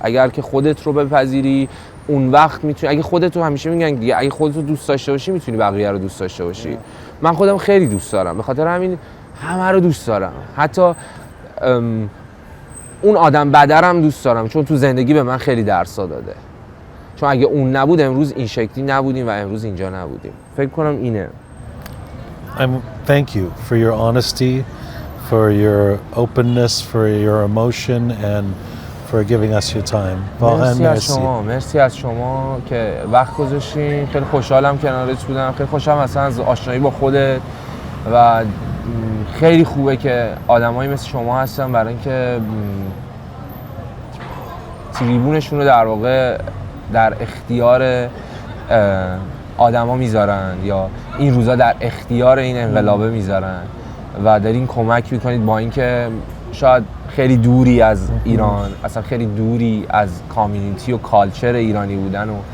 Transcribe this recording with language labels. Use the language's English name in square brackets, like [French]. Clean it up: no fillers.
[Persian] اگر که خودت رو بپذیری، اون وقت میتونی، اگه خودت رو، همیشه میگن دیگه، اگه خودت رو دوست داشته باشی میتونی بقیه رو دوست داشته باشی. من خودم خیلی دوست دارم، به خاطر همین همه رو دوست دارم، حتی اون آدم بدرم دوست دارم، چون تو زندگی به من خیلی درسا داده. چون اگه اون نبود امروز این شکلی نبودیم و امروز اینجا نبودیم. فکر کنم اینه. [English] Thank you for your honesty, for your openness, for your emotion, and for giving us your time. [Persian] مرسی از شما که وقت گذاشتین. خیلی خوشحالم کنارت بودم، خیلی خوشحالم اصلا از آشنایی با خودت و خیلی خوبه که آدمایی مثل شما هستن، برای اینکه تریبونشون رو در واقع در اختیار آدما میذارن، یا این روزا در اختیار این انقلابه میذارن و دارین کمک میکنید، با اینکه شاید خیلی دوری از ایران، اصلا خیلی دوری از کامیونیتی و کالچر ایرانی بودن،